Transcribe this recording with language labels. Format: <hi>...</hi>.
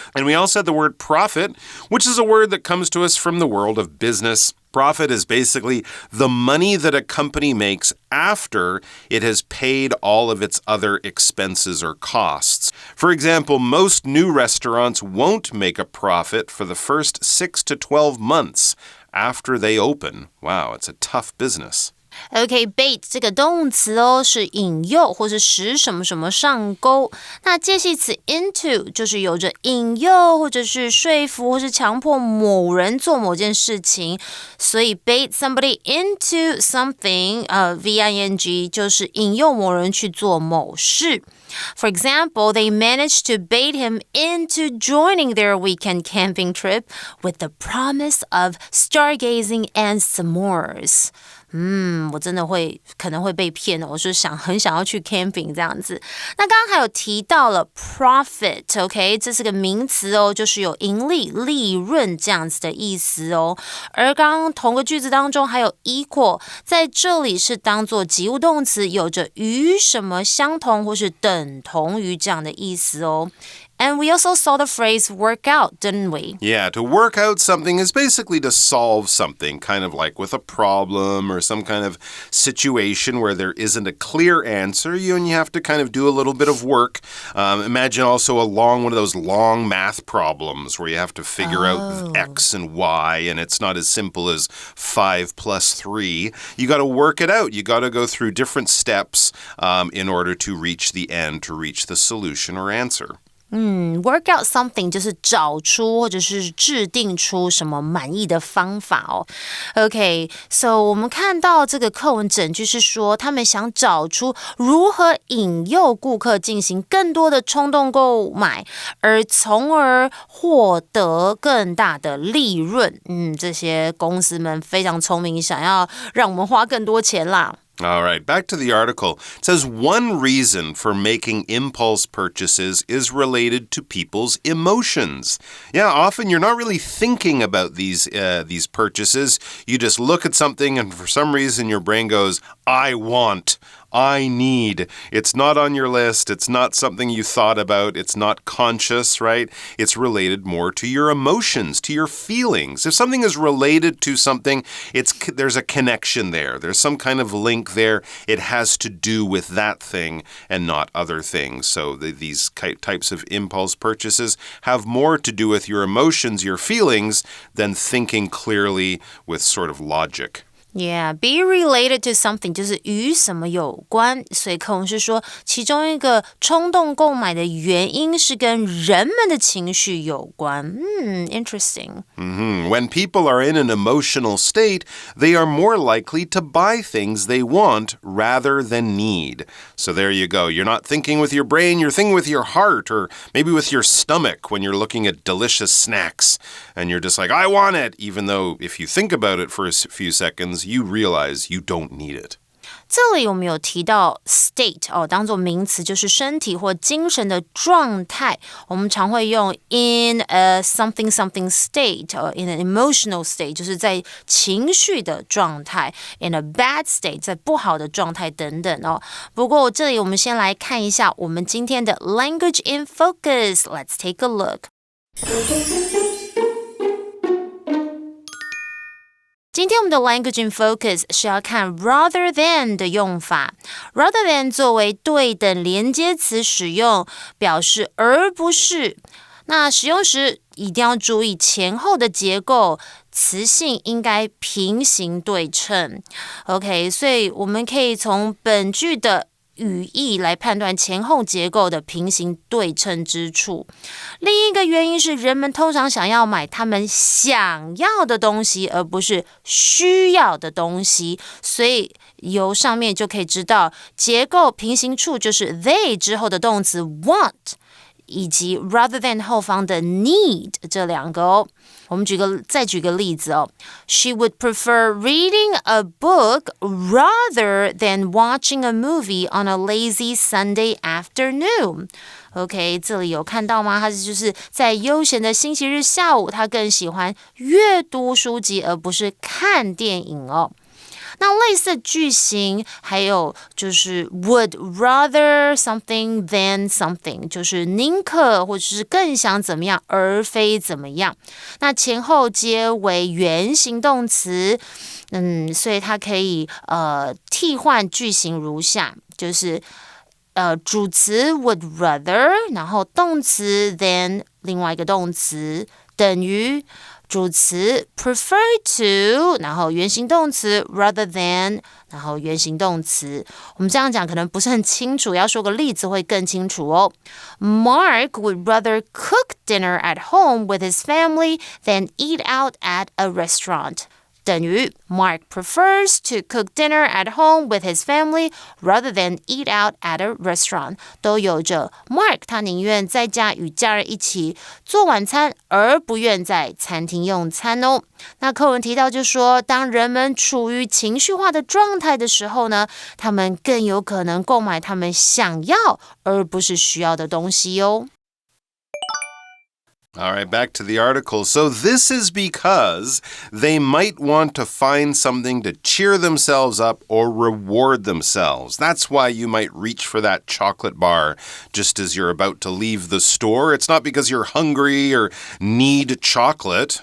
<en>And we also had the word profit, which is a word that comes to us from the world of business.Profit is basically the money that a company makes after it has paid all of its other expenses or costs. For example, most new restaurants won't make a profit for the first 6 to 12 months after they open. Wow, it's a tough business.OK,</en> <zh>bait 这个动词哦，是引诱或是使什么什么上钩。那介系词 into 就是有着引诱或者是说服或是强迫某人做某件事情，所以</zh> <en>bait somebody into something,</en> <zh>V-I-N-G 就是引诱某人去做某事。</zh> <en>For example, they managed to bait him into joining their weekend camping trip with the promise of stargazing and s'mores.</en> <zh>我真的可能会被骗哦，我是很想要去 camping 这样子。那刚刚还有提到了 profit, OK, 这是个名词哦，就是有盈利、利润这样子的意思哦。而刚刚同个句子当中还有 equal， 在这里是当作及物动词，有着与什么相同或是等同于这样的意思哦。</zh> <en>And we also saw the phrase work out, didn't we? Yeah, to work out something is basically to solve something, kind of like with a problem or some kind of situation where there isn't a clear answer, and you have to kind of do a little bit of work. Imagine also one of those long math problems where you have to figure out X and Y, and it's not as simple as 5 plus 3. You got to work it out. You got to go through different steps in order to reach the end, to reach the solution or answer.work</en> <zh>out something 就是找出或者是制定出什么满意的方法哦。</zh> <en>OK, so</en> <zh>我们看到这个课文整句是说，他们想找出如何引诱顾客进行更多的冲动购买，而从而获得更大的利润。这些公司们非常聪明，想要让我们花更多钱啦。</zh> <en>All right, back to the article. It says one reason for making impulse purchases is related to people's emotions. Yeah, often you're not really thinking about these purchases. You just look at something and for some reason your brain goes, I want. I need. It's not on your list. It's not something you thought about. It's not conscious, right? It's related more to your emotions, to your feelings. If something is related to something, there's a connection there. There's some kind of link there. It has to do with that thing and not other things. So these types of impulse purchases have more to do with your emotions, your feelings, than thinking clearly with sort of logic. Yeah, be related to something</en> <zh>就是与什么有关，所以课文是说其中一个冲动购买的原因是跟人们的情绪有关。</zh> <en>Interesting. When people are in an emotional state, they are more likely to buy things they want rather than need. So there you go. You're not thinking with your brain, you're thinking with your heart or maybe with your stomach when you're looking at delicious snacks. And you're just like, I want it, even though if you think about it for a few seconds, you realize you don't need it.</en> <zh>这里我们有提到 state 当作名词，就是身体或精神的状态。我们常会用</zh> <en>in a something something state in an emotional state</en> <zh>就是在情绪的状态</zh> <en>in a bad state</en> <zh>在不好的状态等等哦。不过这里我们先来看一下我们今天的</zh> <en>language in focus. Let's take a look.</en> <zh>今天我们的</zh> <en>language in focus</en> <zh>是要看 rather than 的用法。 rather than 作为对等连接词使用，表示而不是。那使用时一定要注意前后的结构，词性应该平行对称。 OK， 所以我们可以从本句的语义来判断前后结构的平行对称之处。另一个原因是人们通常想要买他们想要的东西，而不是需要的东西。所以由上面就可以知道，结构平行处就是 they 之后的动词 want， 以及 rather than 后方的 need 这两个哦。我们再举个例子哦。</zh> <en>She would prefer reading a book rather than watching a movie on a lazy Sunday afternoon.</en> <zh>OK， 这里有看到吗？她就是在悠闲的星期日下午，她更喜欢阅读书籍而不是看电影哦。那类似的句型还有就是</zh> <en>would rather something than something，</en> <zh>就是宁可或者是更想怎么样而非怎么样。那前后皆为原形动词，所以它可以替换句型如下，就是主词 would rather， 然后动词 than 另外一个动词等于主词 prefer to， 然后原形动词 rather than， 然后原形动词。我们这样讲可能不是很清楚，要说个例子会更清楚哦。</zh> <en>Mark would rather cook dinner at home with his family than eat out at a restaurant.</en> <zh>等于</zh> <en>Mark prefers to cook dinner at home with his family rather than eat out at a restaurant.</en> <zh>都有着 Mark 他宁愿在家与家人一起做晚餐，而不愿在餐厅用餐哦。那课文提到就说，当人们处于情绪化的状态的时候呢，他们更有可能购买他们想要而不是需要的东西哦。</zh> <en>All right, back to the article. So this is because they might want to find something to cheer themselves up or reward themselves. That's why you might reach for that chocolate bar just as you're about to leave the store. It's not because you're hungry or need chocolate.</en>